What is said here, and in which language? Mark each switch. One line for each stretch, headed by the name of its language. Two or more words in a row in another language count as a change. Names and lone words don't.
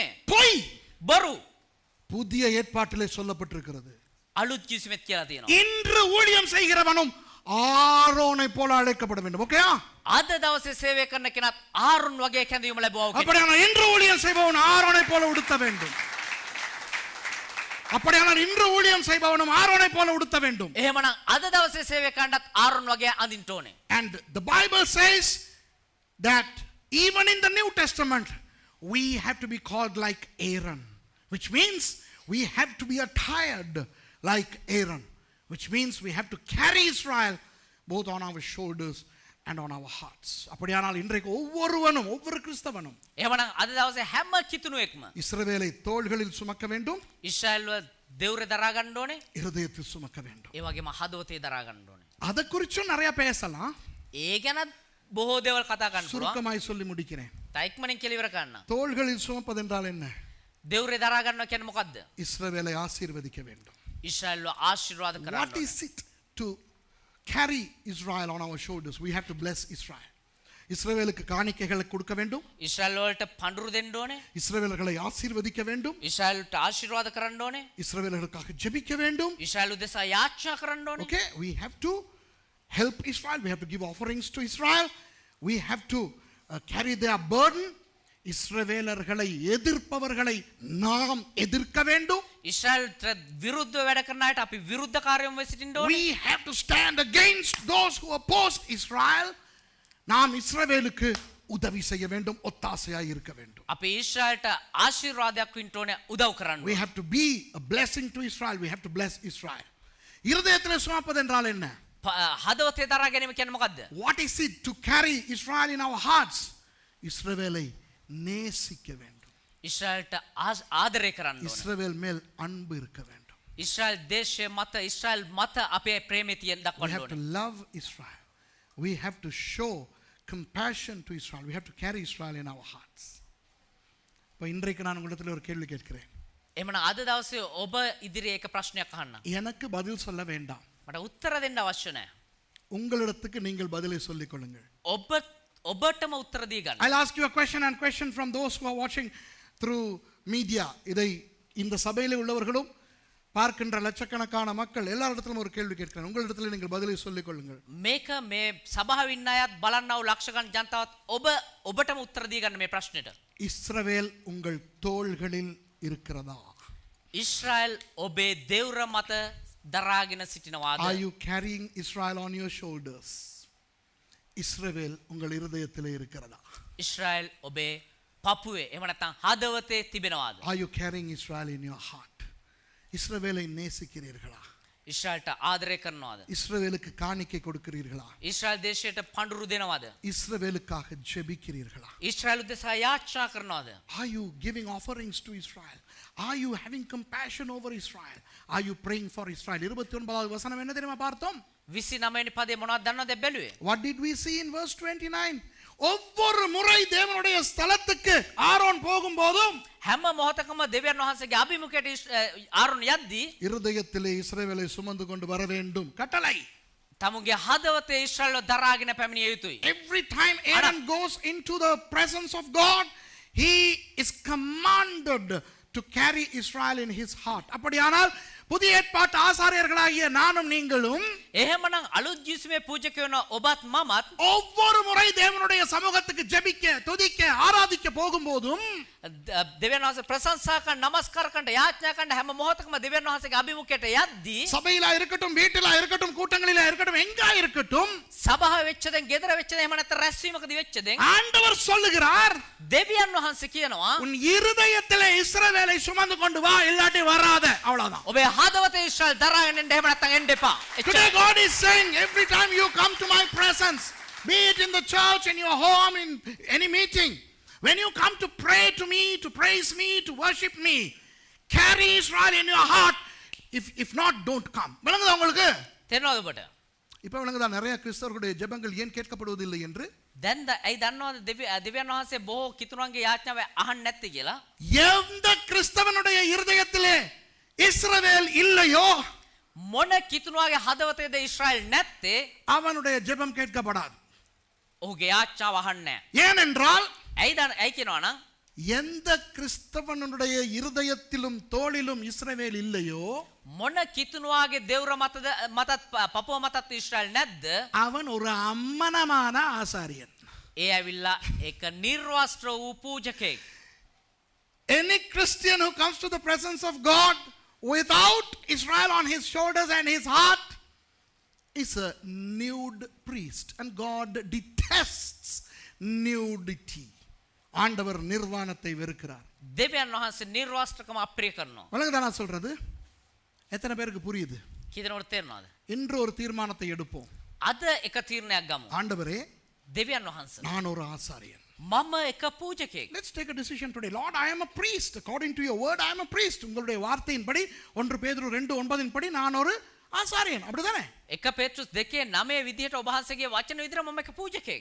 Tamil: பொய்.
Sinhala: බොරු.
Tamil: புதிய ஏற்பாட்டிலே சொல்லப்பட்டிருக்கிறது.
Sinhala: අලුත් කිවිසුමෙත් කියලා තියෙනවා.
Tamil: இன்று ஊழியம் செய்கிறவனும் ஆரோனை போல அழைக்கப்பட வேண்டும். ஓகேயா?
Sinhala: අද දවසේ සේවය කරන කෙනත් ආරොන් වගේ කැඳවීම ලැබුවා වගේ.
Tamil: அப்படியானால் இன்று ஊழியம் செய்பவன் ஆரோனை போல உடுத்த வேண்டும். அப்படியானால் இன்று ஊழியம் செய்பவனும் ஆரோனை போல உடுத்த வேண்டும்.
Sinhala: එහෙමනම් අද දවසේ සේවය කරන්නත් ආරොන් වගේ අඳින්න ඕනේ.
English: And the Bible says that even in the New Testament we have to be called like Aaron, which means we have to be attired like Aaron, which means we have to carry Israel both on our shoulders and on our hearts.
Tamil: அப்படியானால் இன்றைக்கு ஒவ்வொருவனும் ஒவ்வொரு கிறிஸ்தவனும்
Sinhala: එහෙමනම් අද දවසේ හැම කිතුණුවෙක්ම
Tamil: இஸ்ரவேலை தோள்களில் சுமக்க வேண்டும்,
Sinhala: ඊශ්‍රායල්ව දෙවුරේ දරා ගන්න ඕනේ.
Tamil: இருதயத்தில் சுமக்க வேண்டும்.
Sinhala: ඒ වගේම හදවතේ දරා ගන්න ඕනේ.
Tamil: அதை குறிச்சும் நிறைய பேசலாம்.
Sinhala: ඒ ගැන බොහෝ දේවල් කතා කරන්න පුළුවන්.
Tamil: சுருக்கமாய் சொல்லி முடிக்கிறேன்.
Sinhala: තයික්මනින් කියලා ඉවර කරන්න.
Tamil: தோள்களில் சுமப்பது என்றால் என்ன?
Sinhala: දෙවුරේ දරා ගන්නවා කියන්නේ මොකද්ද?
Tamil: இஸ்ரவேலை ஆசீர்வதிக்க வேண்டும்.
Sinhala: ඊශ්‍රායල්ව ආශිර්වාද කරන්න
English: What
Sinhala: ඕනේ.
English: is it to carry Israel on our shoulders? We have to bless Israel.
Tamil: இஸ்ரவேலுக்கு காணிக்கைகளை கொடுக்க வேண்டும்.
Sinhala: ඊශ්‍රායල් වලට පඳුරු දෙන්න ඕනේ.
Tamil: இஸ்ரவேலர்களை ஆசீர்வதிக்க வேண்டும்.
Sinhala: ඊශ්‍රායල්ට ආශිර්වාද කරන්න ඕනේ.
Tamil: இஸ்ரவேலர்களுக்காக ஜெபிக்க வேண்டும்.
Sinhala: ඊශ්‍රායල් උදෙසා යාච්ඡා කරන්න ඕනේ.
English: Okay, we have to help Israel. We have to give offerings to Israel. We have to carry their burden.
Tamil: இஸ்ரவேலர்களை எதிர்ப்பவர்களை நாம் எதிர்க்க வேண்டும்.
Sinhala: ඊශ්‍රායල්ට විරුද්ධව වැඩ කරන අයට අපි විරුද්ධකාරයෝ වෙ සිටින්න ඕනේ.
English: We have to stand against those who oppose Israel.
Tamil: நாம் இஸ்ரவேலுக்கு உதவி செய்ய வேண்டும், ஒத்தாசையாய் இருக்க வேண்டும்.
Sinhala: අපි ඊශ්‍රායල්ට ආශිර්වාදයක් වෙන්න ඕනේ, උදව් කරන්න
English: We
Sinhala: ඕනේ.
English: have to be a blessing to Israel. We have to bless Israel.
Tamil: இருதயத்தில் சுமப்பது என்றால் என்ன?
Sinhala: හදවතේ දරා ගැනීම කියන්නේ මොකද්ද?
English: What is it to carry Israel in our hearts?
Tamil: இஸ்ரவேலை நேசிக்க வேண்டும்.
Sinhala: ඊශ්‍රායල්ට ආදරය කරන්න ඕනේ.
Tamil: இஸ்ரவேல் மேல் அன்பு இருக்க வேண்டும்.
Sinhala: ඊශ්‍රායල් දේශය මත ඊශ්‍රායල් මත අපේ ප්‍රේමය තියෙන
English: We
Sinhala: දක්වන්න
English: have to
Sinhala: ඕනේ.
English: love Israel. We have to show compassion to Israel. We have to carry Israel in our hearts.
Tamil: இப்போ இன்றைக்கு நான் உங்களிடத்தில் ஒரு கேள்வி கேட்கிறேன்.
Sinhala: එහෙමනම් අද දවසේ ඔබ ඉදිරියේ එක ප්‍රශ්නයක් අහන්න.
Tamil: எனக்கு பதில் சொல்ல வேண்டாம்.
Sinhala: මට උත්තර දෙන්න අවශ්‍ය නැහැ.
Tamil: உங்களிடத்துக்கு நீங்கள் பதிலை சொல்லிக் கொள்ளுங்கள்.
Sinhala: ඔබටම උත්තර දී ගන්න.
English: I'll ask you a question from those who are watching through media.
Tamil: இதை இந்த சபையிலே உள்ளவர்களும் பார்க்கின்ற லட்சக்கணக்கான மக்கள் எல்லாரிடத்திலும் ஒரு கேள்வி கேட்கிறேன். உங்களிடத்தில் நீங்கள் பதிலை சொல்லிக் கொள்ளுங்கள்.
Sinhala: මේක මේ සභාවේ ඉන්න අයත් බලන්නව ලක්ෂ ගණන් ජනතාවත් ඔබටම උත්තර දී ගන්න මේ ප්‍රශ්නෙට.
Tamil: இஸ்ரவேல் உங்கள் தோள்களில் இருக்கிறதா?
Sinhala: ඊශ්‍රායල් ඔබේ දෙවුර මත දරාගෙන සිටිනවාද?
English: Are you carrying Israel on your shoulders?
Tamil: இஸ்ரவேல் உங்கள் இருதயத்திலே இருக்கிறதா?
Sinhala: ඊශ්‍රායල් ඔබේ පපුවේ එහෙම නැත්නම් හදවතේ තිබෙනවාද?
English: Are you carrying Israel in your heart?
Tamil: இஸ்ரவேலை நேசிக்கிறீர்களா?
Sinhala: ඊශ්‍රායල්ට ආදරය කරනවාද?
Tamil: இஸ்ரவேலுக்கு காணிக்கை கொடுக்கிறீர்களா?
Sinhala: ඊශ්‍රායල් දේශයට පඳුරු දෙනවාද?
Tamil: இஸ்ரவேலுக்காக ஜெபிக்கிறீர்களா?
Sinhala: ඊශ්‍රායල් උදෙසා යාච්ඡා කරනවාද?
English: Are you giving offerings to Israel? Are you having compassion over Israel? Are you praying for Israel?
Tamil: 29வது வசனம் என்ன தெரியுமா பார்த்தோம்?
Sinhala: 29 වෙනි පදේ මොනවද දන්නවද බැලුවේ?
English: What did we see in verse 29?
Tamil: ஒவ்வொரு முறை தேவனுடைய ஸ்தலத்துக்கு ஆரோன் போகும்போதும்
Sinhala: හැම මොහොතකම දෙවියන් වහන්සේගේ අභිමුඛයට ආරොන් යද්දී
Tamil: இருதயத்திலே இஸ்ரவேலை சுமந்து கொண்டு வர வேண்டும் கட்டளை.
Sinhala: තමුන්ගේ හදවතේ ඊශ්‍රායල්ව දරාගෙන පැමිණිය යුතුයි.
English: Every time Aaron goes into the presence of God, he is commanded to carry Israel in his heart.
Tamil: அப்படியானால் புதிய ஏற்பாட்டு ஆசாரியர்களாகிய நானும் நீங்களும்
Sinhala: එහෙමනම් අලුත් ජීවිතයේ පූජක වෙන ඔබත් මමත්
Tamil: ஒவ்வொரு முறை தேவனுடைய சமூகத்துக்கு ஜெபிக்க துதிக்க ஆராதிக்க போகும்போதும்
Sinhala: දෙවියන් වහන්සේ ප්‍රශංසා කරන නමස්කාර කරන යාඥා කරන හැම මොහොතකම දෙවියන් වහන්සේගේ අභිමුඛයට යද්දී
Tamil: சபையிலா இருக்கட்டும் வீட்டிலா இருக்கட்டும் கூட்டங்களிலா இருக்கட்டும் எங்கா இருக்கட்டும்
Sinhala: සභාව වෙච්ච දැන් ගෙදර වෙච්ච දැන් එහෙම නැත්නම් රැස්වීමකදී වෙච්ච දැන්
Tamil: ஆண்டவர் சொல்லுகிறார்
Sinhala: දෙවියන් වහන්සේ කියනවා
Tamil: உன் இருதயத்திலே இஸ்ரவேலை சுமந்து கொண்டு வா இல்லாட்டி வராத அவ்வளவுதான்
Sinhala: ඔබේ හදවතේ ඊශ්‍රායල් දරාගෙන එන්න එහෙම නැත්නම් එන්න එපා
English: Today God is saying every time you come to my presence, be it in the church, in your home, in any meeting, when you come to pray to me, to praise me, to worship me, carry Israel in your heart. If not, don't come.
Tamil: விளங்குதா உங்களுக்கு?
Sinhala: තේරෙනවද ඔබට
Tamil: இப்போ விளங்குதா நிறைய கிறிஸ்தவர்களுடைய ஜெபங்கள் ஏன் கேட்கப்படுவதில்லை என்று?
Sinhala: දැන් ඇයි දන්නවද දෙවියන් වහන්සේ බොහෝ කිතුණන්ගේ යාඥාව අහන්න නැත්තේ කියලා
Tamil: எந்த கிறிஸ்தவனுடைய இருதயத்திலே இஸ்ரவேல் இல்லையோ
Sinhala: මොන කිතුණාගේ හදවතේද ඊශ්‍රායල් නැත්තේ
Tamil: அவனுடைய ஜெபம் கேட்கப்படாது.
Sinhala: ඔහුගේ යාඥාව අහන්නේ නැහැ
Tamil: ஏனென்றால்
Sinhala: ඇයි කියනවා නම්
Tamil: எந்த கிறிஸ்தவனுடைய இருதயத்திலும் தோளிலும் இஸ்ரவேல் இல்லையோ
Sinhala: මොන කිතුණාගේ දෙවුර මතත් පපුව මතත් ඊශ්‍රායල් නැද්ද
Tamil: அவன் ஒரு அம்மனமான ஆசாரியன்.
Sinhala: ඒ ඇවිල්ලා එක නිර්වස්ත්‍ර වූ පූජකෙක්
English: Any Christian who comes to the presence of God without Israel on his shoulders and his heart is a nude priest, and God detests nudity.
Tamil: ஆண்டவர் நிர்வாணத்தை வெறுக்கிறார்.
Sinhala: දෙවියන් වහන්සේ නිර්වස්ත්‍රකම අප්‍රිය කරනවා
Tamil: வழங்குதா நான் சொல்றது? எத்தனை பேருக்கு புரியுது?
Sinhala: කීදෙනෙකුට තේරෙනවද
Tamil: இன்று ஒரு தீர்மானத்தை எடுப்போம்.
Sinhala: අද එක තීරණයක් ගමු
Tamil: ஆண்டவரே,
Sinhala: දෙවියන් වහන්සේ
Tamil: நான் ஒரு ஆசாரியன்.
Sinhala: මම එක පූජකෙක්
English: Let's take a decision today. Lord, I am a priest. According to your word, I am a priest.
Tamil: உங்களுடைய வார்த்தையின்படி 1 பேதுரு 2:9 படி நான் ஒரு ஆசாரியன். அப்படிதானே?
Sinhala: එක පේත්‍රුස් 2:9 විදිහට ඔබ වහන්සේගේ වචන විදිහට මම එක පූජකෙක්